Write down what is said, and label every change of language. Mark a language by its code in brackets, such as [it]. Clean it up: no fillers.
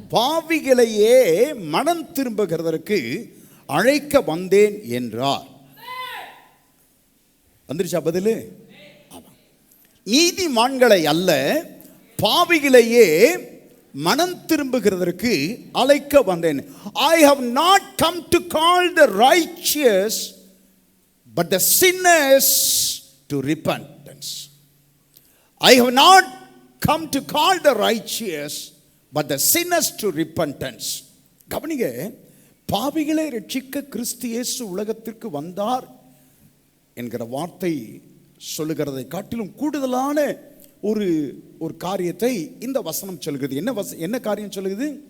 [ta] பாவிகளையே மனம் திரும்புகிறதற்கு அழைக்க வந்தேன் என்றார். வந்துருச்சா பதிலு? நீதிமான்களை அல்ல பாவிகளையே மனம் திரும்புகிறதற்கு அழைக்க வந்தேன். [en] I have not come to call the righteous but the sinners to repentance. I have not come to call the righteous but the sinners to repentance. [ta] கவனிங்க, பாவிகளை ரட்சிக்க கிறிஸ்து இயேசு உலகத்திற்கு வந்தார் என்கிற வார்த்தை சொல்லுகிறதை காட்டிலும் கூடுதலான ஒரு காரியத்தை இந்த வசனம் சொல்கிறது. என்ன காரியம் சொல்லுகிறது?